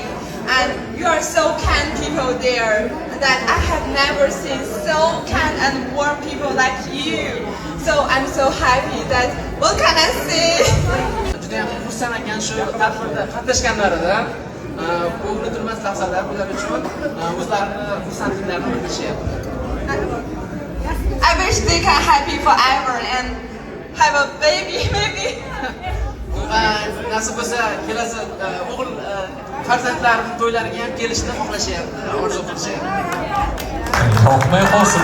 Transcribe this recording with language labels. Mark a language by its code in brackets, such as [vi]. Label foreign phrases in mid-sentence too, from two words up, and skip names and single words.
[en] And you are so kind people there that I have never seen so kind and warm people like you. So I'm so happy that what can I say? [uz] Juda ham xursand ekan shu tadbirda qatnashganlaridan. Bu unutilmas lahzalar ular uchun o'zlarini xursandliklarini bildirishyapti. [en] I wish they can happy forever and have a baby maybe. [uz] Nasib bo'lsa kelasi o'g'il farzandlarining to'ylariga ham kelishni xohlashyapti, orzu qilishyapti. Yoqmay qolsin.